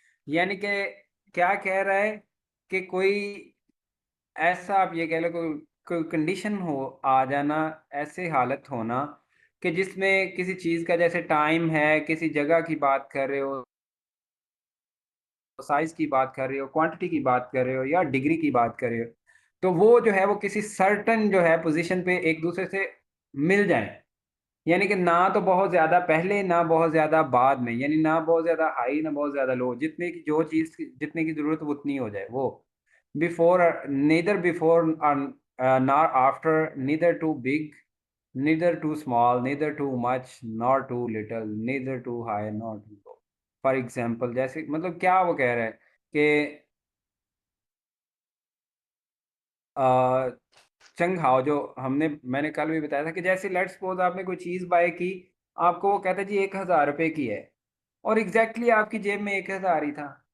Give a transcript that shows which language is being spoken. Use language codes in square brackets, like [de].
[hi] यानी कि क्या कह रहा है कि कोई ऐसा, आप ये कह लो, कोई कोई कंडीशन हो आ जाना, ऐसे हालत होना कि जिसमें किसी चीज का, जैसे टाइम है, किसी जगह की बात कर रहे हो, साइज की बात कर रहे हो, क्वांटिटी की बात कर रहे हो, या डिग्री की बात कर रहे हो, तो वो जो है वो किसी सर्टन जो है पोजीशन पे एक दूसरे से मिल जाए। यानी कि ना तो बहुत ज्यादा पहले ना बहुत ज्यादा बाद में, यानी ना बहुत ज्यादा हाई ना बहुत ज्यादा लो, जितने की जो चीज जितने की जरूरत वो उतनी हो जाए वो। [en] Before, neither before nor after, neither too big, neither too small, neither too much nor too little, neither too high nor too low। [hi] For example, जैसे मतलब क्या वो कह रहा है कि आ, चंग हाओ जो मैंने कल भी बताया था कि जैसे [en] let's suppose [hi] आपने कोई चीज बाय की, आपको वो कहता है जी 1,000 रुपए की है, और एग्जैक्टली आपकी जेब में 1,000 ही था।